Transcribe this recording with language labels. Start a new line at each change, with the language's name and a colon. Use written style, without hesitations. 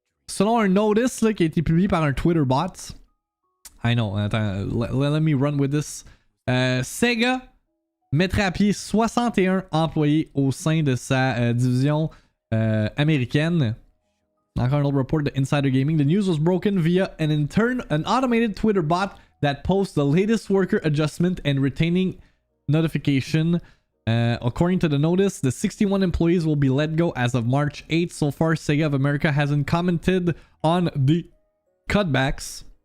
French: Selon un notice là, qui a été publié par un Twitter bot.
English: I know, attends, let me run with this.
French: SEGA mettrait à pied 61 employés au sein de sa division américaine. Encore un autre report de Insider Gaming.
English: The news was broken via an automated Twitter bot that posts the latest worker adjustment and retaining notification. According to the notice, the 61 employees will be let go as of March 8th. So far, SEGA of America hasn't commented on the cutbacks.